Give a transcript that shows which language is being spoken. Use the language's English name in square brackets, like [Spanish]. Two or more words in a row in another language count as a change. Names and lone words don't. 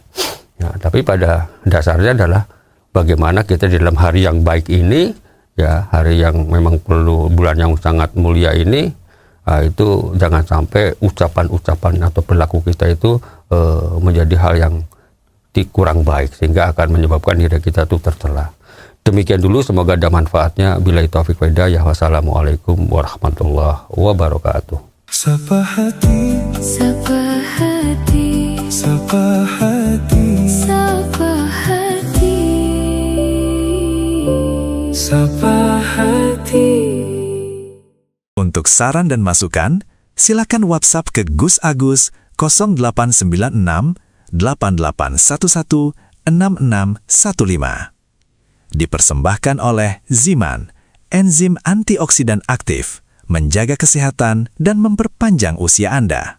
[Indonesian] Ya, tapi pada dasarnya adalah bagaimana kita di dalam hari yang baik ini, ya, hari yang memang perlu, bulan yang sangat mulia ini, itu jangan sampai ucapan-ucapan atau perilaku kita itu menjadi hal yang kurang baik sehingga akan menyebabkan diri kita itu tercela. Demikian dulu, semoga ada manfaatnya. [Arabic] بالله التوفيق والهداية. والسلام عليكم ورحمة الله وبركاته. [Indonesian] Sapa hati, Sapa hati, sapa hati, Sapa hati, sapa hati. Untuk saran dan masukan, silakan WhatsApp ke Gus Agus 0896 8811 6615. Dipersembahkan oleh Ziman, enzim antioksidan aktif, menjaga kesehatan dan memperpanjang usia Anda.